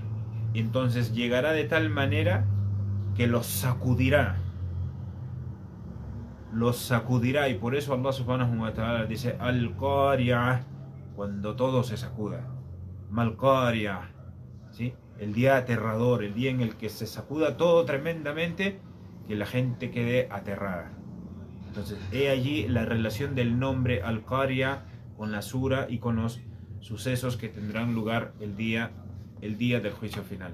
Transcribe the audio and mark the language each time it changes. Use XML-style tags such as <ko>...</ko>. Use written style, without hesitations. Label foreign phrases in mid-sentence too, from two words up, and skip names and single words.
<es>Y entonces llegará de tal manera que los sacudirá, y por eso</es> <ar>الله سبحانه وتعالى</ar> <es>dice Al-Qari'ah, cuando todo se sacuda, Mal-Qari'ah, ¿sí? El día aterrador, el día en el que se sacuda todo tremendamente, que la gente quede aterrada. Entonces, he allí la relación del nombre Al-Qari'ah con la sura y con los sucesos que tendrán lugar el día del juicio final.</es>